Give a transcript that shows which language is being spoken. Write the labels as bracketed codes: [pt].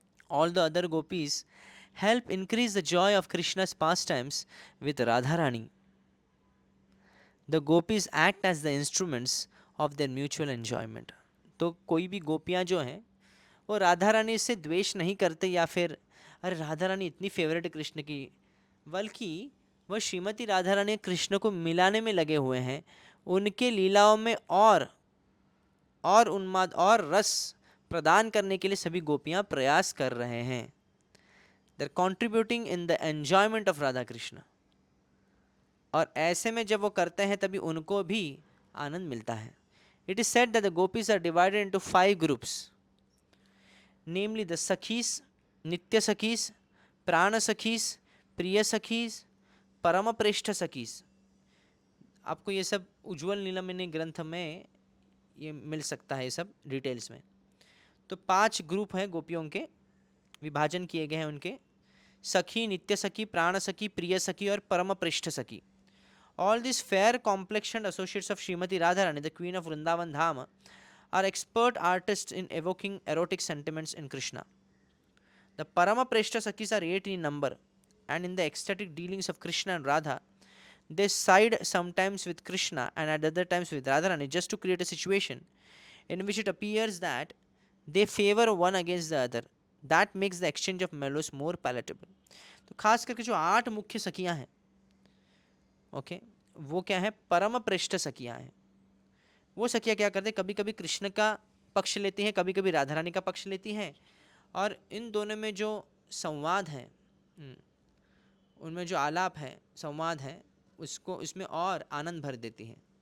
[en] All the other gopis help increase the joy of Krishna's pastimes with Radharani. The gopis act as the instruments of their mutual enjoyment. [hi] तो कोई भी गोपियाँ जो हैं वो राधा रानी से द्वेष नहीं करते या फिर अरे राधा रानी इतनी फेवरेट है कृष्ण की, बल्कि वह श्रीमती राधा रानी कृष्ण को मिलाने में लगे हुए हैं, उनके लीलाओं में और उन्माद और रस प्रदान करने के लिए सभी गोपियाँ प्रयास कर रहे हैं. [en] They are contributing in the enjoyment of Radha Krishna. [hi] और ऐसे में जब वो करते हैं तभी उनको भी आनंद मिलता है. [en] It is said that the gopis are divided into 5 groups, namely the sakhis, nitya sakhis, prana sakhis, priya sakhis, parama preshtha sakhis. [hi] आपको ये सब उज्ज्वल नीलमणि ग्रंथ में ये मिल सकता है, ये सब डिटेल्स में. तो 5 ग्रुप हैं गोपियों के, विभाजन किए गए हैं उनके. सखी, नित्य सखी, प्राण सखी, प्रिय सखी और परम प्रेष्ठ सखी. [en] All these fair complexioned associates of Srimati Radharani, the queen of Vrindavan Dham, are expert artists in evoking erotic sentiments in Krishna. The Parama Preshta Sakhis are 8 in number, and in the ecstatic dealings of Krishna and Radha, they side sometimes with Krishna and at other times with Radharani, just to create a situation in which it appears that they favor one against the other. That makes the exchange of mellows more palatable. [hi] तो खास करके जो 8 मुख्य सखियां हैं, okay, वो क्या है? परम प्रेष्ठ सखियां हैं. वो सखियां क्या करते हैं? कभी कभी कृष्ण का पक्ष लेती हैं, कभी कभी राधा रानी का पक्ष लेती हैं, और इन दोनों में जो संवाद है, उनमें जो आलाप है, संवाद है, उसको इसमें और आनंद भर देती हैं.